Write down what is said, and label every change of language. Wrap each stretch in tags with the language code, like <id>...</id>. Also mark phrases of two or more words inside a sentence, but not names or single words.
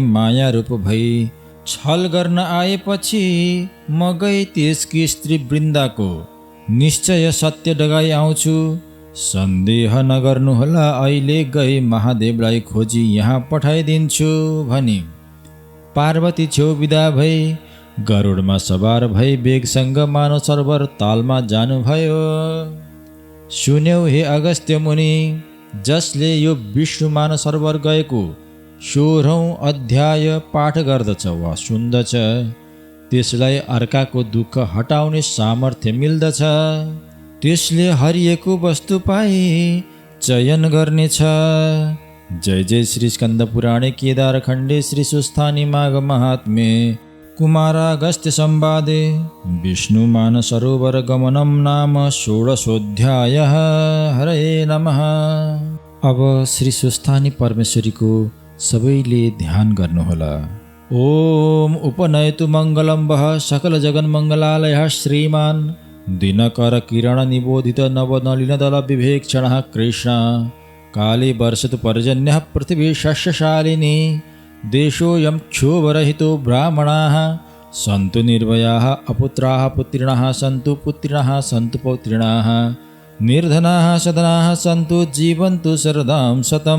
<ne>माया रूप भई छल गर्न आएपछि म गई त्यसकी स्त्री वृन्दाको निश्चय सत्य डगाई आउँछु, सन्देह नगर्नुहोला, अहिले गई महादेवलाई खोजी यहाँ पठाइदिन्छु भनी पार्वती छेउ विदा भई गरुडमा सवार भई वेगसँग मानव सरोवर तालमा जानुभयो। सुन्यौ हे अगस्त्य मुनि, जसले यो विष्णु मानव सरोवर गएको 16औं अध्याय पाठ गर्दछ वा सुन्दछ त्यसलाई अर्काको दुःख हटाउने सामर्थ्य मिल्दछ। त्यसले हरिएको वस्तु पाई चयन गर्नेछ।</ne> <sa>जय जय श्री स्कन्द पुराणे केदार खण्डे श्री सुस्थानी माघ महात्म्ये कुमारागस्त्य संवादे विष्णु मानसरोवर गमनम नाम 16ओऽध्यायः। हरे नमः।</sa> <ne>अब श्री सुस्थानी परमेश्वरीको सबैले ध्यान गर्नुहोला।</ne> <sa>ओम उपनयतु मङ्गलं वः सकल जगन्मङ्गलालयः श्रीमान् दिनकर किरण निबोधित नवनलिनदल विवेक्षणः कृष्ण काले वर्षतु पर्जन्यः पृथिवी शस्यशालिनी देशोऽयं क्षोभरहितो ब्राह्मणाः सन्तु निर्भयाः अपुत्राः पुत्रिणः सन्तु पुत्रिणः सन्तु पौत्रिणाः निर्धनाः सदनाः सन्तु जीवन्तु शरदां शतं।</sa>